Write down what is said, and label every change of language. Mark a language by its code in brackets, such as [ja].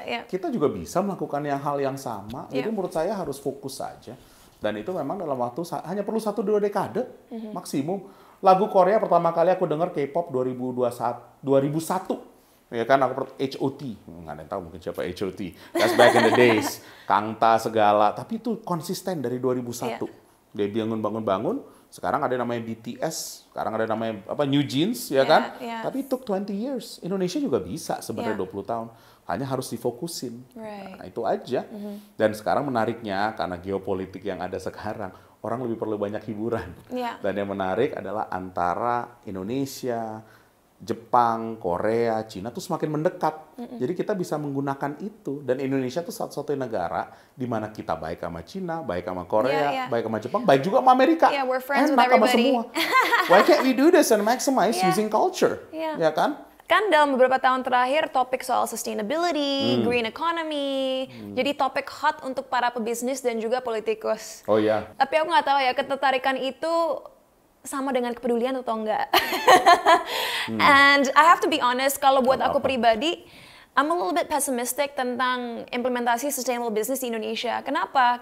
[id] Kita juga bisa melakukan hal yang sama. Jadi menurut saya harus fokus saja. Dan itu memang dalam waktu hanya perlu 1-2 dekade maksimum. Lagu Korea pertama kali aku dengar K-pop 2001. Ya kan, aku HOT, nggak ada yang tahu mungkin siapa HOT. [en] That's back in the days, Kangta segala. [id] Tapi itu konsisten dari 2001. Dia bangun. Sekarang ada namanya BTS, sekarang ada namanya New Jeans, ya kan? Tapi [en] it took 20 years. [id] Indonesia juga bisa sebenarnya 20 tahun. Hanya harus difokusin. Nah, itu aja. Dan sekarang menariknya, karena geopolitik yang ada sekarang, orang lebih perlu banyak hiburan. Dan yang menarik adalah antara Indonesia, Jepang, Korea, Cina tuh semakin mendekat. Jadi kita bisa menggunakan itu. Dan Indonesia tuh satu-satunya negara di mana kita baik sama Cina, baik sama Korea, baik sama Jepang, baik juga sama Amerika. [en] We're friends [id] enak sama [en] everybody. [id] semua. [en] Why can't we do this and maximize using culture? [id] Ya kan? Kan dalam beberapa tahun terakhir topik soal sustainability, green economy, jadi topik hot untuk para pebisnis dan juga politikus. Oh iya. Tapi aku nggak tahu ya, ketertarikan itu sama dengan kepedulian atau enggak. [en] And I have to be honest, [id] kalau buat aku pribadi, [en] I'm a little bit pessimistic [id] tentang implementasi sustainable business di Indonesia. Kenapa?